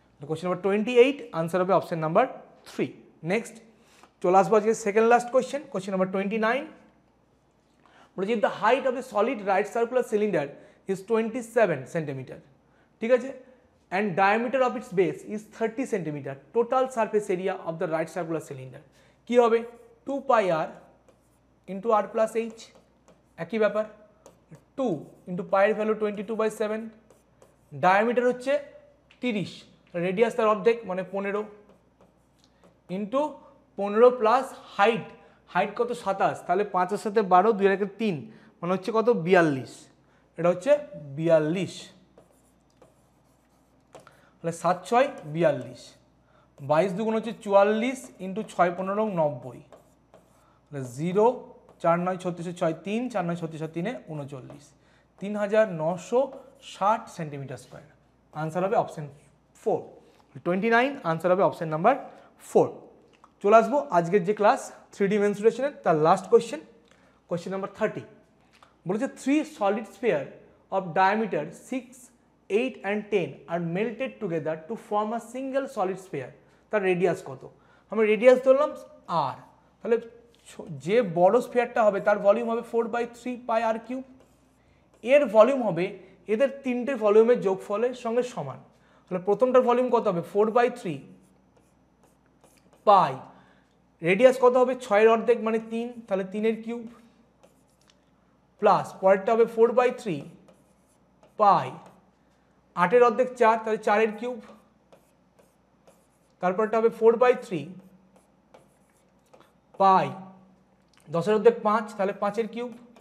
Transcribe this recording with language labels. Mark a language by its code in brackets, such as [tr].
[bn] Question number 28 answer হবে option number 3। Next চলে আসবো আজকে সেকেন্ড লাস্ট কোয়েশ্চেন নাম্বার 29। বলেছি [en] the height of a solid right circular cylinder is 27 centimetre, [bn] ঠিক আছে, [en] and diameter of its base is 30 cm, total surface area of the right circular cylinder কি হবে? 2πr into r plus h, [bn] একই ব্যাপার। 2 into পাই এর value 22/7, diameter হচ্ছে 30, radius তার অর্ধেক মানে 15 ইন্টু 15 প্লাস হাইট, হাইট কত? 27, তাহলে 5 এর সাথে 12, 2 এর 3, মানে হচ্ছে কত? 42, এটা হচ্ছে 42, তাহলে 7 6 42, 22 দুগুণ হচ্ছে 44 ইন্টু 6 15 90, 0 4 9 36 6 3, 4 9 36 3 39, 3960 সেন্টিমিটার স্কোয়ার। আনসার হবে অপশন 4, 29 আনসার হবে অপশন নাম্বার 4। চলে আসবো আজকের যে ক্লাস 3D মেনসুরেশনের তার লাস্ট কোয়েশ্চেন নাম্বার 30। বলেছে [en] 3 solid sphere of diameter 6, 8 and 10 are melted together to form a single solid sphere, [bn] তার রেডিয়াস কত? আমরা রেডিয়াস ধরলাম r, তাহলে যে বড় স্ফিয়ারটা হবে তার ভলিউম হবে 4/3πr3, এর ভলিউম হবে এদের তিনটে ভলিউমের যোগফলের সঙ্গে সমান, তাহলে প্রথমটার ভলিউম কত হবে 4/3 পাই, রেডিয়াস কত হবে 6 অর্ধেক মানে 3, তাহলে 3 কিউব, প্লাস পরেরটা হবে 4/3 পাই, 8 অর্ধেক 4, তাহলে 4 কিউব, তারপরটা হবে 4/3 পাই, 10 অর্ধেক 5, তাহলে 5 কিউব।